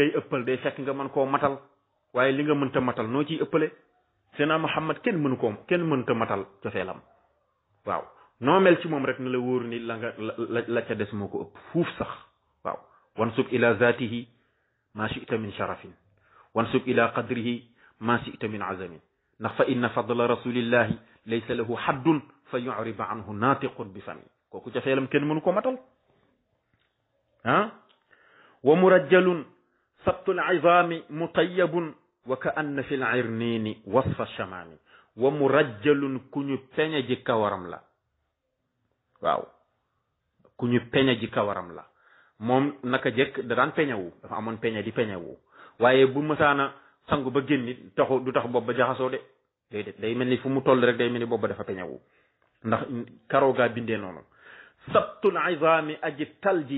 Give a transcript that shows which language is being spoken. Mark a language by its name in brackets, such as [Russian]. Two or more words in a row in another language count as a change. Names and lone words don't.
[Wolof] ngay ëppal day fekk nga mën koo matal waaye li nga mënta matal noo ciy ëppale Seydina Muhammad kenn mënta matal cofeelam waaw noo mel ci moom rek na la wóor ni la ca des moo ko ëpp fuuf sax waaw [Arabic] وانسب إلى ذاته ما شئت من شرف وانسب إلى قدره ما شئت من عظم [Wolof] ndax [Arabic] فإن فضل رسول الله ليس له حد فيعرب عنه ناطق بفم [Wolof] kooku cofeelam kenn mënu ko matal [Arabic] ومرجل سبط العظام مطيب وكأن في العرنين وصف شمام ومرجل [Wolof] ku ñu peñe ji kawaram la waaw ku ñu peñe ji kawaram la moom naka jekk da daan peñewu dafa amoon peñe di peñewu waaye bu mësaana sangu ba génni du tax bopp ba jaxasoo de déedéet day mel ni fu mu toll rek day mel ni bopp ba dafa peñewu ndax karoo gaa bindee noonu [Arabic] سبط العظام [Wolof] aji tal ji